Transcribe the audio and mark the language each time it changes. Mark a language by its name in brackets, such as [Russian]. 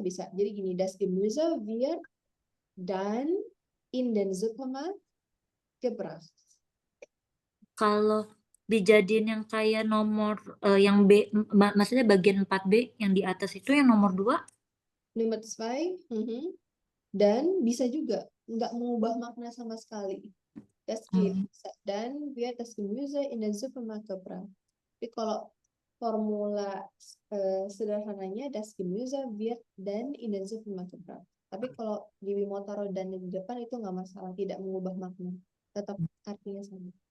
[Indonesian] Jadi gini, [German] das Gemüse wird dann in den Supermarkt gebracht. [Indonesian] Kalau dijadiin yang kayak nomor yang B, maksudnya bagian 4B yang di atas itu yang nomor 2? Nomor 2, dan bisa juga nggak mengubah makna sama sekali. [German] Das geht. Dan wird das Gemüse in den Supermarkt gebracht. [Indonesian] Tapi kalau formula sederhananya [German] das Gemüse wird dann in den Supermarkt gebracht. [Indonesian] Tapi kalau Dewi mau taruh dan di depan itu nggak masalah, tidak mengubah makna, tetap artinya sama.